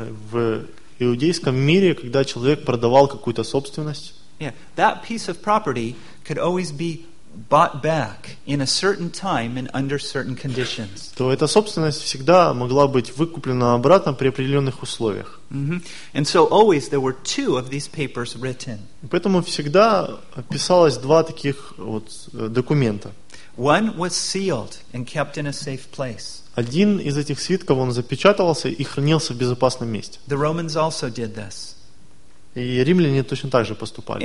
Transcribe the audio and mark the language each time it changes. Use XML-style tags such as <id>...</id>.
<ru>в иудейском мире, когда человек продавал какую-то собственность,</ru> <en>yeah, that piece of property could always be bought back in a certain time and under certain conditions.</en> <ru>То эта собственность всегда могла быть выкуплена обратно при определенных условиях.</ru> <en>And so always there were two of these papers written.</en> <ru>Поэтому всегда писалось два таких вот документа.</ru> <en>One was sealed and kept in a safe place.</en> <ru>Один из этих свитков он запечатывался и хранился в безопасном месте.</ru> <en>The Romans also did this.</en> <ru>И римляне точно так же поступали.</ru>